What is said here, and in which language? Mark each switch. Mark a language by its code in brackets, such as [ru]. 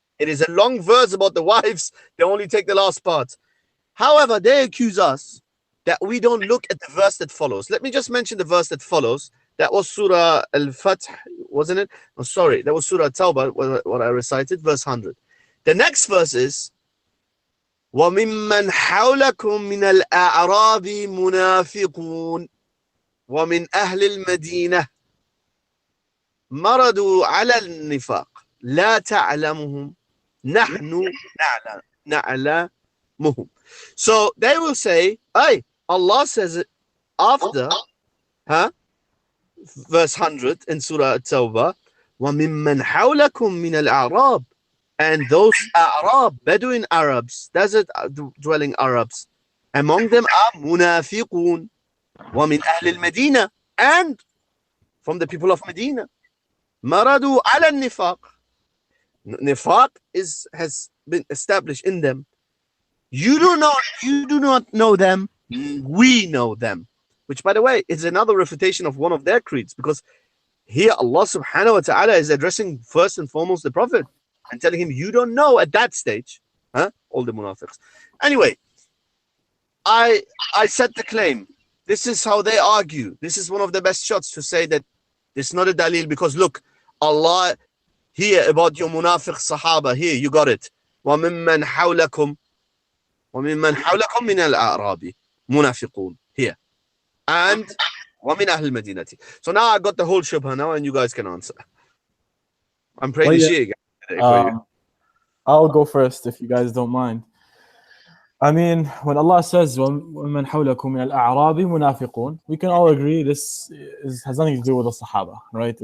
[en] It is a long verse about the wives. They only take the last part. However, they accuse us that we don't look at the verse that follows. Let me just mention the verse that follows. That was Surah Al-Fath, wasn't it? Oh, sorry, that was Surah Tawbah, what I recited, verse 100. The next verse is [ar] وَمِمَّنْ حَوْلَكُمْ مِنَ الْأَعْرَابِ مُنَافِقُونَ وَمِنْ أَهْلِ الْمَدِينَةِ مَرَدُوا عَلَى النِّفَاقِ لَا تَعْلَمُهُمْ نَحْنُ نَعْلَمُهُمْ. [en] So they will say, Allah says it after, verse 100 in Surah At-Tawbah, [ar] وَمِمَّنْ حَوْلَكُمْ مِنَ الْأَعْرَابِ, [en] and those A'rab, Bedouin Arabs, desert dwelling Arabs, among them are munafiqun, [ar] وَمِنْ أَهْلِ الْمَدِينَةِ, [en] and from the people of Medina, [ar] maradu ala nifaq. [en] Nifaq has been established in them. You do not know them, we know them. Which, by the way, is another refutation of one of their creeds, because here Allah subhanahu wa ta'ala is addressing first and foremost the Prophet and telling him, you don't know at that stage, all the munafiqs. Anyway, I set the claim. This is how they argue. This is one of the best shots to say that it's not a dalil, because look, Allah here about your munafiq Sahaba, here you got it. [ar] وَمِمَّنْ حَوْلَكُمْ مِنَ الْأَعْرَابِ مُنَافِقُونَ, [en] here. And [ar] وَمِنْ أَهْلِ الْمَدِينَةِ. [en] So now I got the whole shubha now, and you guys can answer. I'm praying the Shia again. I'll go first if you guys don't mind. I mean, when Allah says [ar] وَمَنْ حَوْلَكُمْ مِنَ الْأَعْرَابِ مُنَافِقُونَ, [en] we can all agree this has nothing to do with the Sahaba, right?